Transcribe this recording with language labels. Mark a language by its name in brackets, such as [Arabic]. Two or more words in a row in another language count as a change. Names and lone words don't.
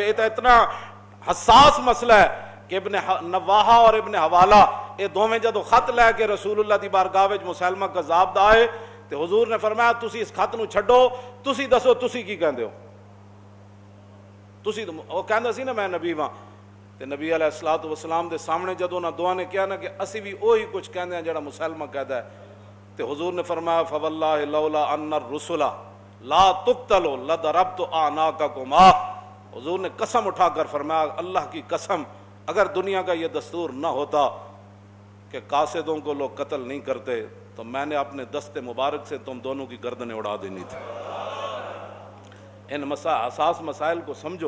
[Punjabi] یہ اتنا حساس مسئلہ ہے کہ ابن نواحہ اور ابن حوالہ یہ دوویں جدوں خط لے کے رسول اللہ دی بارگاہ وچ مسلمہ کذاب دا آئے تے حضور نے فرمایا تسی اس خط نو چھڈو, تسی دسو تسی کی کہندے ہو. تسی وہ کہندا سی نا میں نبی ہاں, تے نبی علیہ الصلوۃ والسلام دے سامنے جدوں نہ دعا نے کیا نا کہ اسی بھی وہی کچھ کہندے ہیں جڑا مسلمہ کہدا ہے. [Arabic] تے حضور نے فرمایا فواللہ لولا ان الرسل لا تقتلوا لضربت اعناقکما. [Urdu] حضور نے قسم اٹھا کر فرمایا اللہ کی قسم اگر دنیا کا یہ دستور نہ ہوتا کہ قاصدوں کو لوگ قتل نہیں کرتے تو میں نے اپنے دست مبارک سے تم دونوں کی گردنیں اڑا دینی تھی. ان حساس مسائل کو سمجھو.